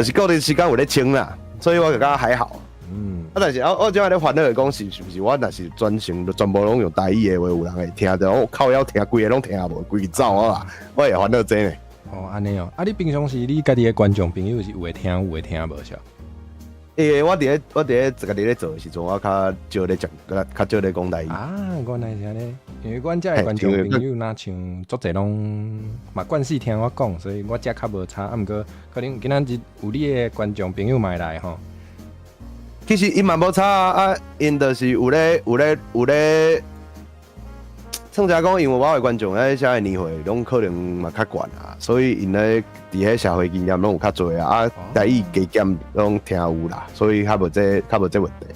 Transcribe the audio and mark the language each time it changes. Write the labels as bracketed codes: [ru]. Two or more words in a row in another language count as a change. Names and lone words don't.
[nan] 就是固定时间有咧清啦，所以我就觉得还好。但是我今仔咧烦恼的讲是不是我若是全部拢用台语的话，有人会听着，我靠腰听规个拢听无，规个走啊！我也烦恼这呢。安尼哦，你平常时你家己的观众朋友是有会听无少？我伫咧家己咧做的时阵，我较少咧讲台语。原来是安尼。因为阮遮的观众朋友若像足侪拢嘛惯势听我讲，所以我遮较无差。毋过可能今仔日有你的观众朋友买来吼。其实因嘛无差啊，因就是有咧，算起来讲，因为我的观众咧，遮个年岁拢可能嘛较悬啊，所以因咧伫迄社会经验拢有较侪啊，台语加减拢听有啦，所以较无这问题啊。